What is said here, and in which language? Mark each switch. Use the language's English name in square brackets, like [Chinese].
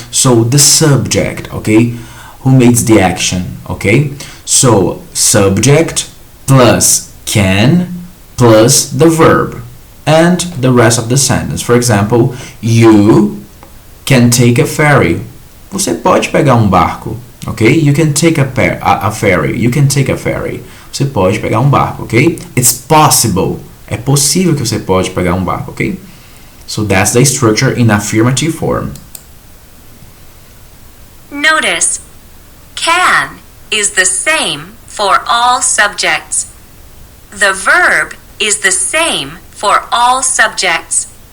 [English] So the subject, okay? Who makes the action, okay? So subject plus can plus the verb and the rest of the sentence. For example, you can take a ferry. [Portuguese] Você pode pegar um barco, ok? [English] You can take a ferry. You can take a ferry. [Portuguese] Você pode pegar um barco, ok? [English] It's possible. [Portuguese] É possível que você pode pegar um barco, ok? [English] So that's the structure in affirmative form. Notice, can is the same for all subjects. The verb is the same for all subjects.